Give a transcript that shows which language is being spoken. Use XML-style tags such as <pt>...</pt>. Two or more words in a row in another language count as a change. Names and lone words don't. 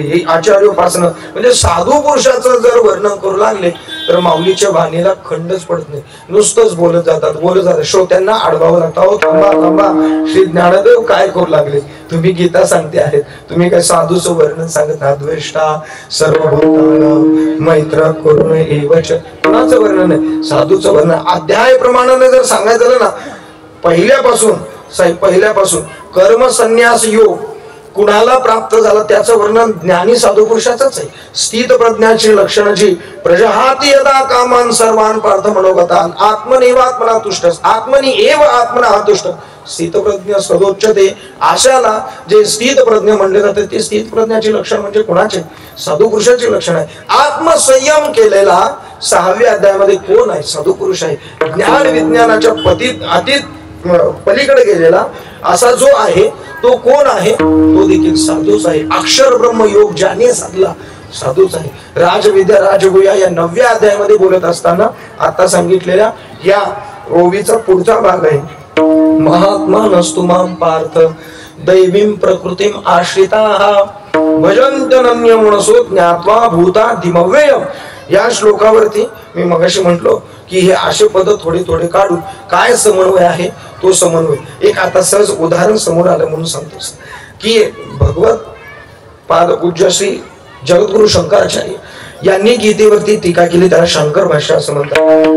<mr>हे आचार्योपासना. म्हणजे साधू पुरुषाचं जर वर्णन करू लागले तर माऊलीच्या वाणीला खंडच पडत नाही. नुसतंच बोलत जातात. श्रोत्यांना अडवावं लागतं. अहो थांबा, श्री ज्ञानदेव काय करू लागले? तुम्ही गीता सांगते आहेत, तुम्ही काय साधूचं वर्णन सांगत आहात.</mr> <sa>द्वेष्टा सर्वभूतानां मैत्र करुण एवच.</sa> <mr>कुणाचं वर्णन आहे? साधूचं वर्णन. अध्याय प्रमाणाने जर सांगायचं झालं ना, पहिल्यापासून कर्म संन्यास योग कुणाला प्राप्त झाला त्याचं वर्णन ज्ञानी साधू पुरुषाचंच आहे. स्थित प्रज्ञाची लक्षणं जी</mr> <sa>प्रजहाती यदा कामान सर्वान पार्थ मनोगतान आत्मनेवात्मना तुष्ट आत्मनी एव आत्मना तुष्ट. स्थित प्रज्ञ सदोच्यते.</sa> <mr>आशाला जे स्थित प्रज्ञ म्हणले जाते ते स्थित प्रज्ञाची लक्षण म्हणजे कोणाचे? साधू पुरुषाचे लक्षण आहे. आत्मसंयम केलेला 6व्या अध्यायामध्ये कोण आहे? साधू पुरुष आहे. ज्ञान विज्ञानाच्या अतीत पलीकडे गेलेला असा जो आहे तो कोण आहे? तो देखील साधूच आहे. अक्षर ब्रह्म योग ज्याने साधला साधूच आहे. राजविद्या राजगुह्या या 9व्या अध्यायामध्ये बोलत असताना आता सांगितलेल्या या ओवीचा पुढचा भाग आहे.</mr> <sa>महात्मा नस्तुमाम पार्थ दैवीं प्रकृतीम आश्रिताः भजन्त्यनन्य मनसो ज्ञात्वा भूतादिमव्ययम्.</sa> <mr>या श्लोकावरती मी मगाशी म्हटलो की हे असे पद थोडे थोडे काढून काय समन्वय आहे तो समन्वय एक आता सहज उदाहरण समोर आलं म्हणून सांगतोस की भगवत पाद पूज्य श्री जगद्गुरु शंकराचार्य यांनी गीतेवरती टीका केली, त्याला शंकर भाष्य असं म्हणतात.</mr>